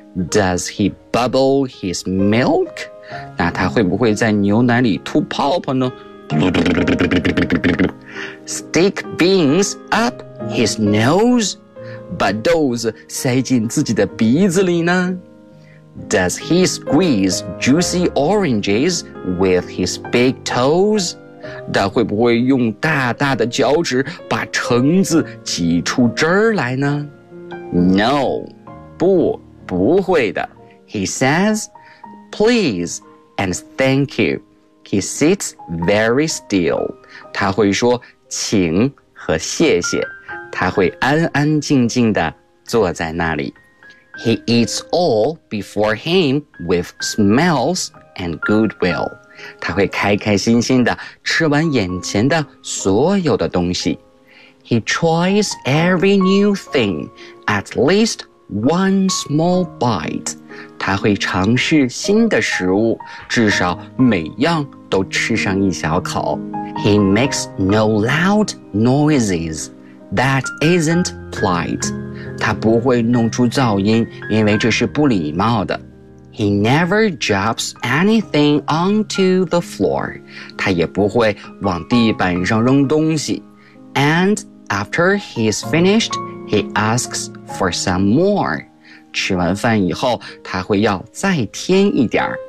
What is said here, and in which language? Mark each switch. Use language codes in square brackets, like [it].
[en] Does he bubble his milk? [zh] 那他会不会在牛奶里吐泡泡呢？ [en] Stick beans up his nose? [zh] 把豆子塞进自己的鼻子里呢？ [en] Does he squeeze juicy oranges with his big toes? [zh] 他会不会用大大的脚趾把橙子挤出汁来呢？ [en] No, [zh] 不会的。 [en] He says, please and thank you. He sits very still. [zh] 他会说请和谢谢。他会安安静静地坐在那里。 [en] He eats all before him with smiles and goodwill. [zh] 他会开开心心地吃完眼前的所有的东西。 [en] He tries every new thing at least one small bite. [zh] 他会尝试新的食物，至少每样都吃上一小口。 [en] He makes no loud noises. That isn't polite. [zh] 他不会弄出噪音，因为这是不礼貌的。 [en] He never drops anything onto the floor. [zh] 他也不会往地板上扔东西。 [en] And after he's finished,He asks for some more. [zh] 吃完饭以后，他会要再添一点。